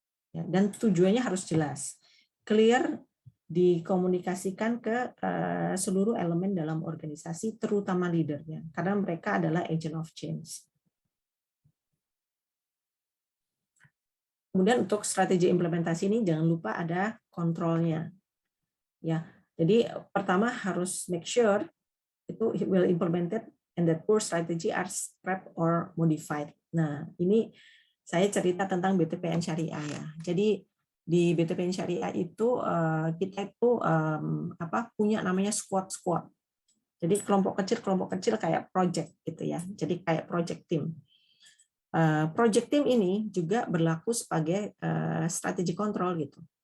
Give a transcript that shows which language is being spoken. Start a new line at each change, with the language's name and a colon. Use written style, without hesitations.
Indonesian: Ya, dan tujuannya harus jelas, clear, dikomunikasikan ke seluruh elemen dalam organisasi, terutama leadernya, karena mereka adalah agent of change. Kemudian untuk strategi implementasi ini jangan lupa ada kontrolnya. Ya, jadi pertama harus
English: make sure
Indonesian: itu
English: will implemented and that poor strategy are scrapped or modified.
Indonesian: Nah, ini saya cerita tentang BTPN Syariah ya. Jadi di BTPN Syariah itu kita itu punya namanya squad. Jadi kelompok kecil kayak project gitu ya. Jadi kayak project team. Project team ini juga berlaku sebagai strategi kontrol gitu.